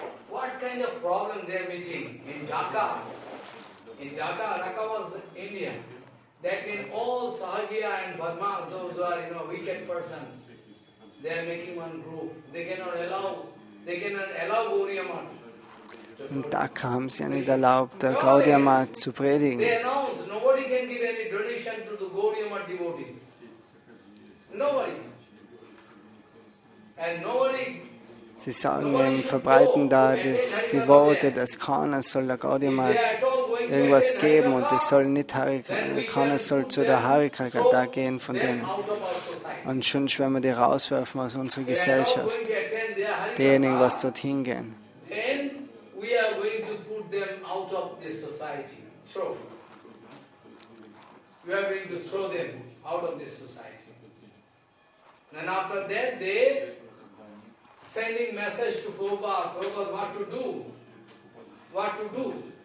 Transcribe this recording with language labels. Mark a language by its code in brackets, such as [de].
[en] What kind of problem they are meeting in Dhaka? In Dhaka, Dhaka was India. That in all Sahagya and Badmas, those who are wicked persons, they are making one group. They cannot allow Gaudiya Math. [de] In Dhaka haben sie ja nicht erlaubt, der Gaudiya Math zu predigen. [en] They announced nobody can give any donation to the Gaudiya Math devotees. Nobody. And nobody. [de] Sie sagen, verbreiten da die Worte, dass keiner soll der Gaudiya Math irgendwas geben und es soll nicht keiner soll zu der Harikata gehen von denen. Und schon werden wir die rauswerfen aus unserer Gesellschaft. Diejenigen, was dorthin gehen. [en] We are going to put them out of this society. Throw. We are going to throw them out of this society. And after that, they sending message to Prabhupada, what to do. What to do.